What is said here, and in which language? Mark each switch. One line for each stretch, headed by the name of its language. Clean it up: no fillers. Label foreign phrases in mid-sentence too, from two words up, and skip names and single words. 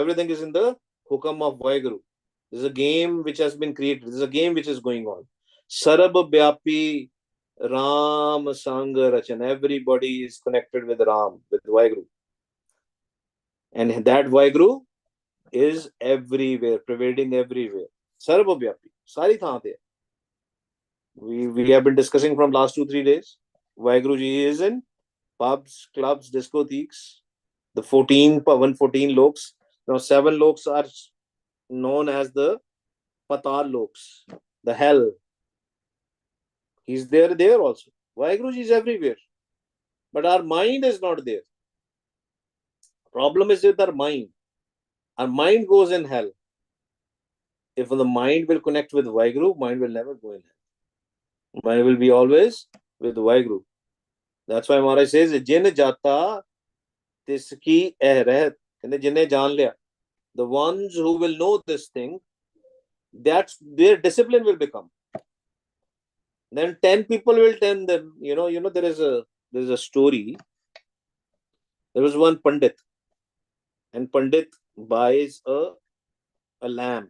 English: Everything is in the hukam of Vaheguru. This is a game which has been created. This is a game which is going on.
Punjabi: ਸਰਬ ਬਿਆਪੀ ਰਾਮ ਸੰਗ ਰਚਨ.
English: Everybody is connected with Ram, with Vaheguru. And that Vaheguru is everywhere, pervading everywhere.
Punjabi: ਸਰਵ ਬਿਆਪੀ। ਸਾਰੀ ਥਾਂ ਤੇ.
English: We have been discussing from last 2-3 days. Vaheguru Ji is in pubs, clubs, discotheques, the 114 loks. Now 7 loks are known as the Patal loks, the hell. He's there also. Vaheguru Ji is everywhere. But our mind is not there. Problem is with our mind. Our mind goes in hell. If the mind will connect with Vaheguru, mind will never go in hell. Mind will be always with Vaheguru. That's why Maharaj says,
Punjabi: ਜਿਨ ਜਾਤਾ ਤਿਸਕੀ ਇਹਰੀਤ. ਜਿਨ੍ਹੇ ਜਾਣ ਲਿਆ.
English: The ones who will know this thing, that's their discipline will become. Then 10 people will tell them, there is a story. There was one Pandit, and Pandit buys a lamb.